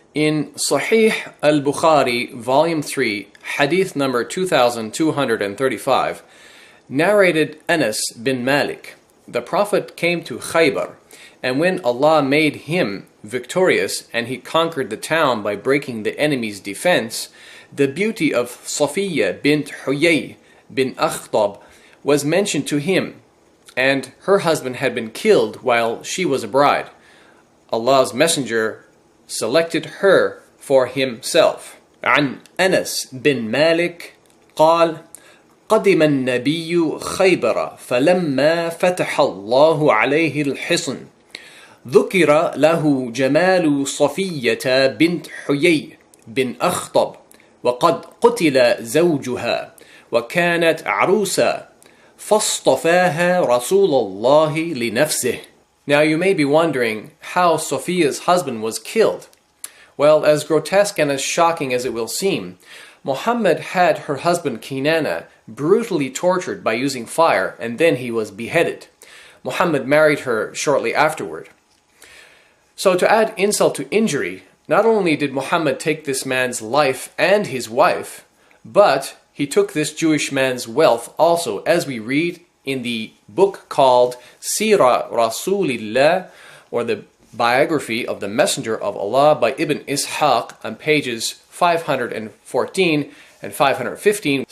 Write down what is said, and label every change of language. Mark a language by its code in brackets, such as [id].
[en] In Sahih al-Bukhari, Volume 3, Hadith number 2235, narrated Anas bin Malik, the Prophet came to Khaybar, and when Allah made him victorious and he conquered the town by breaking the enemy's defense, the beauty of Safiya bint Huyay bin Akhtab was mentioned to him, and her husband had been killed while she was a bride. Allah's Messenger selected her for himself. [ar] عن أنس بن مالك قال: قدم النبي خيبر فلما فتح الله عليه الحصن ذكر له جمال صفية بنت حيي بن أخطب وقد قتل زوجها وكانت عروسا فاصطفاها رسول الله لنفسه. [en] Now you may be wondering how Safiya's husband was killed. Well, as grotesque and as shocking as it will seem, Muhammad had her husband Kinana brutally tortured by using fire, and then he was beheaded. Muhammad married her shortly afterward. So to add insult to injury, not only did Muhammad take this man's life and his wife, but he took this Jewish man's wealth also, as we read in the book called Sirah Rasulillah, or the biography of the Messenger of Allah by Ibn Ishaq, on pages 514 and 515.